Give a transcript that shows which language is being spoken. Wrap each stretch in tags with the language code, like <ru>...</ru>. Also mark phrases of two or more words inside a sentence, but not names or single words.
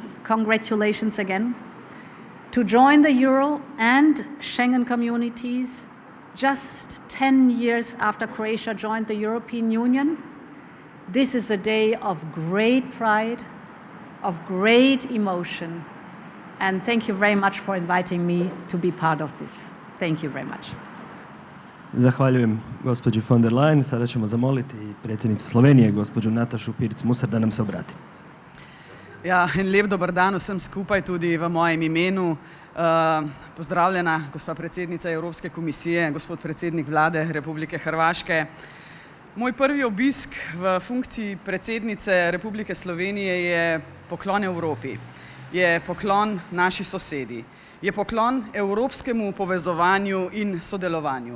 <en>Congratulations again. To join the euro and Schengen communities just 10 years after Croatia joined the European Union, this is a day of great pride, of great emotion, and thank you very much for inviting me to be part of this. Thank you very much.</en> <hr>Zahvaljujem gospođi von der Leyen. Sada ćemo zamoliti predsjednicu Slovenije, gospođu Natašu Pirc-Musar, da nam se obrati.</hr> <sl>Ja, en lep dober dan vsem skupaj tudi v mojem imenu. Pozdravljena gospa predsednica Evropske komisije, gospod predsednik vlade Republike Hrvaške. Moj prvi obisk v funkciji predsednice Republike Slovenije je poklon Evropi, je poklon naši sosedi, je poklon evropskemu povezovanju in sodelovanju.</sl>